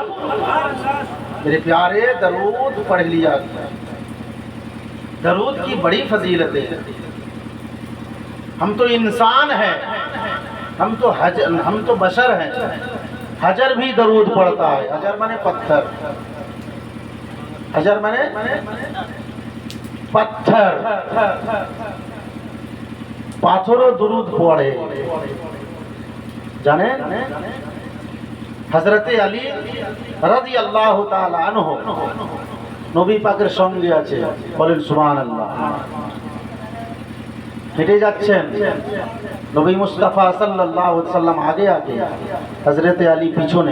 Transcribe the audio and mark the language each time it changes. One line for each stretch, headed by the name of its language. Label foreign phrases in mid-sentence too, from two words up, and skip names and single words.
Urdu: میرے پیارے درود پڑھ لیا گیا، درود کی بڑی فضیلتیں ہیں۔ ہم تو انسان ہیں، ہم تو بشر ہیں، حجر بھی درود پڑھتا ہے۔ حجر مانے پتھر، حجر مانے پتھر،
Bangla: পাথরও দুরুদ পড়ে। জানেন হযরতে আলী
Arabic: رضي الله تعالى عنه
Bangla: নবী পাকের সঙ্গে আছে, বলেন সুবহানাল্লাহ। হেঁটে যাচ্ছেন, নবী মুস্তাফা
Arabic: صلى الله عليه وسلم
Bangla: আগে আগে, হযরতে আলী পিছনে।